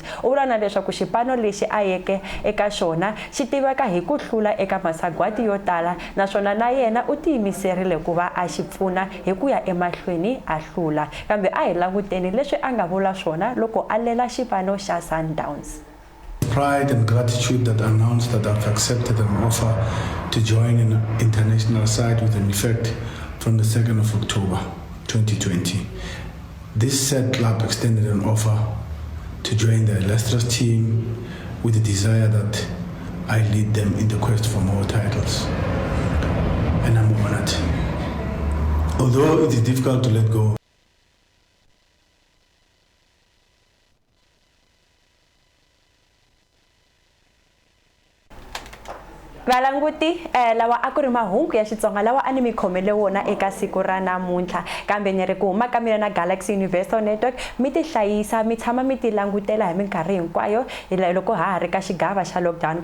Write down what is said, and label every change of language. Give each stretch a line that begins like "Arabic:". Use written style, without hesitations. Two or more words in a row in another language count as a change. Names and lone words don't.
Tsonga: U vula na leswaku xipano lexi a yeke eka xona xi tiveka hi ku hlula eka masagwadi yo tala naswona na yena u tiyimiserile ku va a xi pfuna hi ku ya emahlweni a hlula. Kambe a hi languteni leswi a nga vula swona loko a lela xipano xa Sundowns.
English: Pride and gratitude that announced that I've accepted an offer to join an international side with an effect from the 2nd of October 2020. This said club extended an offer to join the illustrious team with the desire that I lead them in the quest for more titles. And I'm honored. Although it is difficult to let go,
Tsonga: Valanguti lawa a ku ri mahungu ya Xitsonga lawa a ni mi khomele wona eka siku ra namuntlha. Kambe ni ri ku huma ka mina na Galaxy Universal Network mi ti hlayisa mi tshama mi ti langutela hi minkarhi hinkwayo loko ha ha ri ka xigava xa lockdown.